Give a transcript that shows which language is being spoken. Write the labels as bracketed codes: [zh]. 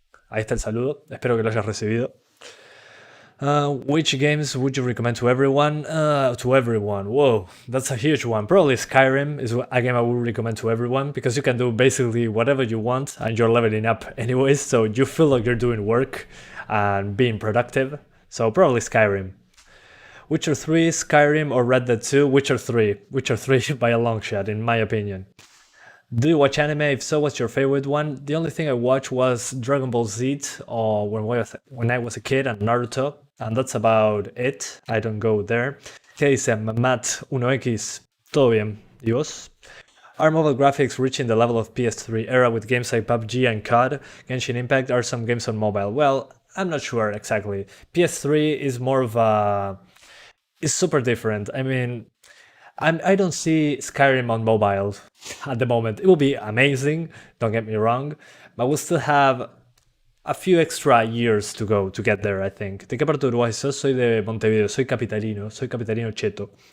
[es] Ahí está el saludo, espero que lo hayas recibido. [en] Which games would you recommend to everyone? Whoa, that's a huge one. Probably Skyrim is a game I would recommend to everyone because you can do basically whatever you want and you're leveling up anyways, so you feel like you're doing work and being productive. So probably Skyrim. Witcher 3, Skyrim, or Red Dead 2? Witcher 3. Witcher 3 by a long shot, in my opinion. Do you watch anime? If so, what's your favorite one? The only thing I watched was Dragon Ball Z or when I was a kid, and Naruto, and that's about it. I don't go there. [es] ¿Qué dice Matt 1X? Todo bien. ¿Y vos? [en] Are mobile graphics reaching the level of PS3 era with games like PUBG and COD? Genshin Impact are some games on mobile? Well, I'm not sure exactly. PS3 is more of a... It's super different. I mean, I don't see Skyrim on mobile at the moment. It will be amazing, don't get me wrong, but we'll still have a few extra years to go to get there, I think. [es] ¿De qué parte de Uruguay sos? Soy de Montevideo, soy capitalino cheto.